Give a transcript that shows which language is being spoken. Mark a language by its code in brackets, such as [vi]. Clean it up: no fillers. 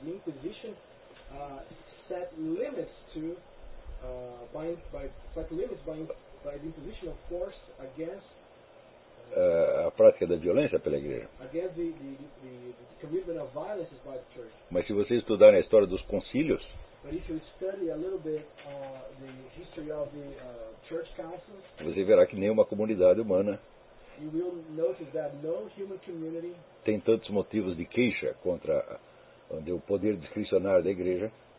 [en] The Inquisition set limits to by the imposition of force against [pt] a prática da violência pela Igreja. [en] Against the commitment of violence by the Church. [pt] Mas se vocês estudarem a história dos concílios, [en] but if you study a little bit the history of the church councils, [pt] você verá que nenhuma comunidade humana [en] you will notice that no human community [pt] tem tantos motivos de queixa contra o poder discricionário da Igreja.